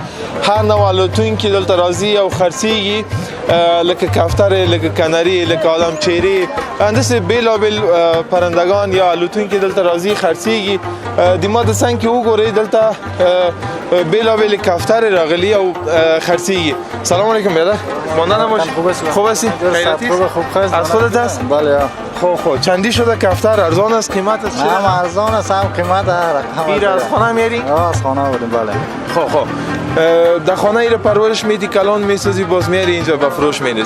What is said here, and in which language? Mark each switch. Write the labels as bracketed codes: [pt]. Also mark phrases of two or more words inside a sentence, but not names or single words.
[ps] هر نوع الوتونکي دلته راځي او خرڅېږي، لکه کفترې، لکه کنري، لکه آدم چیرې، همداسې بېلابېل پرندگان یا الوتونکي دلته راځي خرڅېږي. د ما د څنګ کې وګورئ دلته بېلابېلې کفترې راغلي او خرڅېږي. [fa] سلام علیکم برادر، ماندن باشی. خوب هستی؟ خیراتی؟ خوب. از خودت هست؟ بله. خب چندی شده کفتر؟ ارزان است؟ قیمت است؟ هم ارزان است هم قیمت رقم. این از خانه میاری؟ از خانه بودیم. بله. خب در خانه ای رو پرورش میدی، کلان میسازی، باز میاری اینجا به فروش میرسی؟